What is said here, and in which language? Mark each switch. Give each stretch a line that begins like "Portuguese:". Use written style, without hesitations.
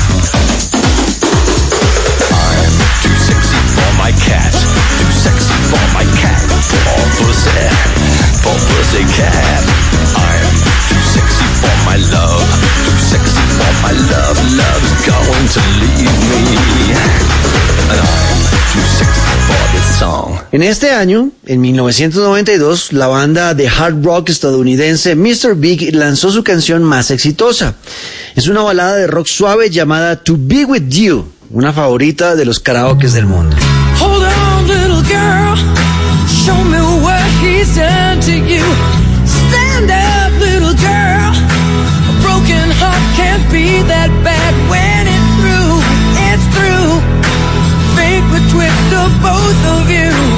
English: I'm too sexy for my cat, too sexy for my cat. For pussy cat. I'm too sexy for my love, too sexy for my love. Love's going to leave me. And I'm too sexy for this song,
Spanish: En este año, en 1992, la banda de hard rock estadounidense Mr. Big lanzó su canción más exitosa. Es una balada de rock suave llamada To Be With You, una favorita de los karaokes del mundo.
English: Hold on, little girl, show me what he's done to you. Stand up, little girl, a broken heart can't be that bad. When it's through, fate betwixt the both of you.